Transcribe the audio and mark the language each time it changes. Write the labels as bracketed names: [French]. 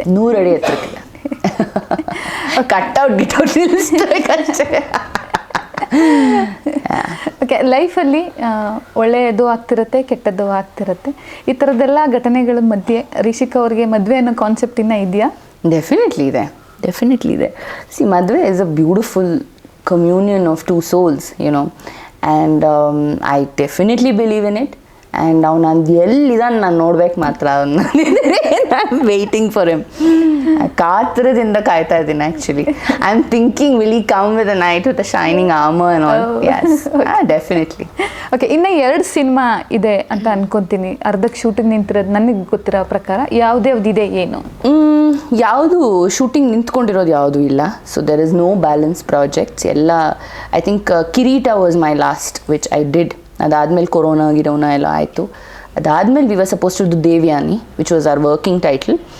[Kannada] 100 ಅಡಿ ಎತ್ತರಕ್ಕಿಲ್ಲ. Cutout ಗಿಟೌಟ್ ನಿಲ್ಲಿಸ್ಬೇಕಷ್ಟೇ. Okay, ಲೈಫಲ್ಲಿ ಒಳ್ಳೆಯದು ಆಗ್ತಿರುತ್ತೆ, ಕೆಟ್ಟದ್ದು ಆಗ್ತಿರುತ್ತೆ. ಈ ಥರದ್ದೆಲ್ಲ ಘಟನೆಗಳ ಮಧ್ಯೆ ರಿಷಿಕಾ ಅವ್ರಿಗೆ ಮದುವೆ ಅನ್ನೋ ಕಾನ್ಸೆಪ್ಟ್ ಇನ್ನೂ ಇದೆಯಾ? ಡೆಫಿನೆಟ್ಲಿ ಇದೆ. [English] See, ಮದುವೆ is a beautiful communion of two souls, you know, and I definitely believe in it. And now [Kannada] ನಾನು ಎಲ್ಲಿದ್ದಾನೆ ನಾನು ನೋಡ್ಬೇಕು ಮಾತ್ರ, [English] I'm waiting for him. [Kannada] ಕಾತರದಿಂದ ಕಾಯ್ತಾ ಇದ್ದೀನಿ [English] Actually. I am thinking will he come with a knight with a shining armor and all. Yes, definitely. [Kannada] Okay, ಇನ್ನು 2 cinema ಇದೆ ಅಂತ ಅನ್ಕೊಂತೀನಿ. ಅರ್ಧಕ್ಕೆ ಶೂಟಿಂಗ್ ನಿಂತಿರೋದು ನನಗೆ ಗೊತ್ತಿರೋ ಪ್ರಕಾರ. ಯಾವ್ದ್ಯಾವ್ದಿದೆ ಏನು? ಯಾವುದು ಶೂಟಿಂಗ್ ನಿಂತ್ಕೊಂಡಿರೋದು ಯಾವುದೂ ಇಲ್ಲ. [English] So there is no balance projects ಎಲ್ಲ. I think Kireeta was my last which I did. [Kannada] ಅದಾದಮೇಲೆ ಕೊರೋನಾ ಎಲ್ಲ ಆಯಿತು. ಅದಾದಮೇಲೆ [English] We were suppose to do Devyani which was our working title.